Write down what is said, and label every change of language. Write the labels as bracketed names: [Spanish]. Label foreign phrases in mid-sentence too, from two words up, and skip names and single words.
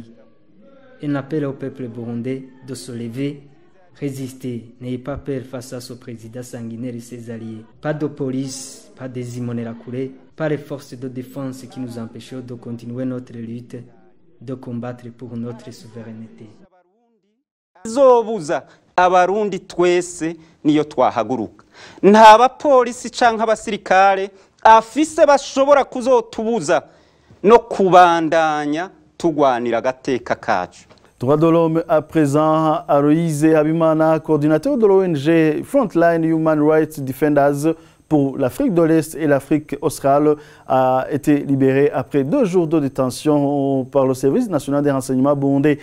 [French] Un appel au peuple burundais de se lever, résister, n'ayez pas peur face à ce président sanguinaire et ses alliés. Pas de police, pas des Imbonerakure, pas les forces de défense qui nous empêchent de continuer notre lutte, de combattre pour notre souveraineté. [Rundi] Zobuza abarundi twese niyo twahaguruka. Nta bapolisi canke abasirikare afise bashobora kuzotubuza no kubandanya tugwanira agateka kacu. [French] Droits de l'homme à présent, Aloïse Abimana, coordinateur de l'ONG Frontline Human Rights Defenders pour l'Afrique de l'Est et l'Afrique australe, a été libéré après 2 jours de détention par le service national des renseignements burundais.